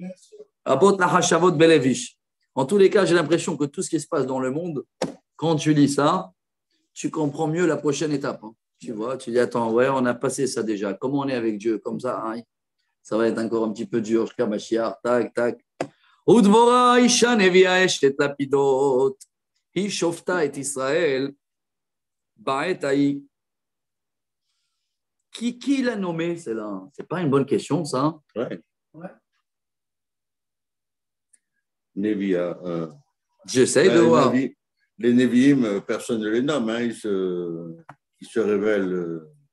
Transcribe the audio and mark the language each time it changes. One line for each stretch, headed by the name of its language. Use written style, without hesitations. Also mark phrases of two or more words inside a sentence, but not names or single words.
French: En tous les cas, j'ai l'impression que tout ce qui se passe dans le monde, quand tu lis ça, tu comprends mieux la prochaine étape. Tu vois, tu dis, attends, ouais, on a passé ça déjà. Comment on est avec Dieu? Comme ça, ça va être encore un petit peu dur. Jusqu'à Mashiach, tac, tac.
Hebrew: ודבורה, אישה נביאה אשת לפידות. היא שופטה את ישראל. בעת ההיא.
French: Qui l'a nommé, c'est là? C'est pas une bonne question, ça? Ouais. Nevia. J'essaie de voir. Les Nevi'im, personne ne les nomme, ils se révèlent.